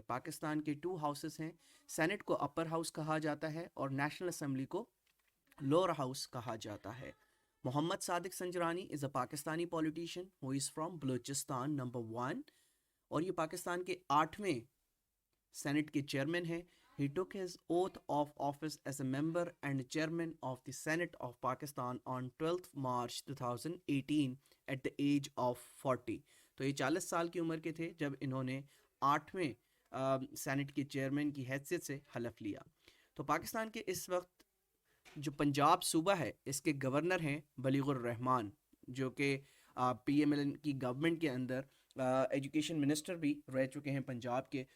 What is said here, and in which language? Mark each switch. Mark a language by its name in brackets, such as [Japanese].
[Hindi] पाकिस्तान के 2 हाउसेस हैं, सेनेट को अपर हाउस कहा जाता है और नेशनल असेंबली को लोअर हाउस कहा जाता है। [English] Mohammad Sadiq Sanjrani is a Pakistani politician who is from Balochistan number 1, [Hindi] और ये पाकिस्तान के 8वें सेनेट के चेयरमैन हैं। [English] He took his oath of office as a member and chairman of the Senate of Pakistan on 12th March 2018 at the age of 40। [Hindi] तो ये 40 साल की उम्र के थे जब इन्होंने 8वें सेनेट के चेयरमैन की हैसियत से हलफ लिया। तो पाकिस्तान के इस वक्त जो पंजाब सूबा है, इसके गवर्नर हैं बलीगुर रहमान, जो कि PMLN की गवर्नमेंट के अंदर एजुकेशन मिनिस्टर भी रह चुके हैं पंजाब के।